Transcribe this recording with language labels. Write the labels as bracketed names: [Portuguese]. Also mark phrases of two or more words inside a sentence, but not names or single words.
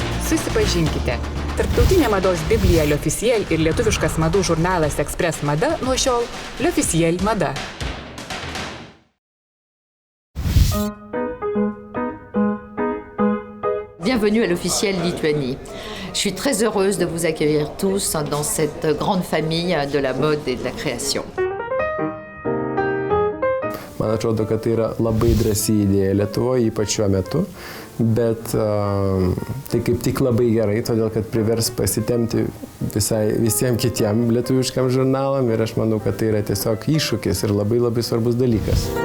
[Lithuanian] Susipažinkite. Tarptautinė mados biblija L'Officiel ir lietuviškas madų žurnalas Express Mada nuo šiol L'Officiel Mada. [French] Bienvenue à l'Officiel Lituanie. Je suis très heureuse de vous accueillir tous dans cette grande famille de la mode et de la création. [Lithuanian] Man atrodo, kad tai yra labai drąsi idėja Lietuvoje, ypač šiuo metu, bet tai kaip tik labai gerai, todėl kad privers pasitemti visiems kitiem lietuviškam žurnalam ir aš manau, kad tai yra tiesiog iššūkis ir labai svarbus dalykas.